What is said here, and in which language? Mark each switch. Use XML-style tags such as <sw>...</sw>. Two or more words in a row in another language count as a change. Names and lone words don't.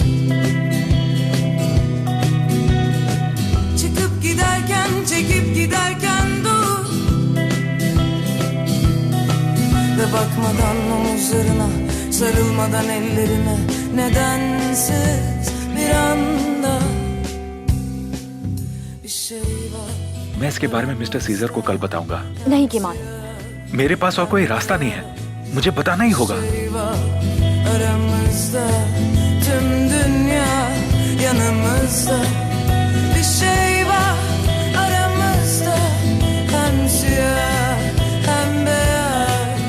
<tr>Çıkıp giderken, çekip giderken dur. Ve bakmadan omuzlarına, sarılmadan ellerine, nedensiz bir anda bir şey var.</tr> <hi>मैं इसके बारे में मिस्टर सीजर को कल बताऊंगा। नहीं किमान, मेरे पास और कोई रास्ता नहीं है, मुझे बताना ही होगा।</hi> <tr>Aramızda, tüm dünya yanımızda. Bir şey var aramızda, hem siyah hem beyaz.</tr>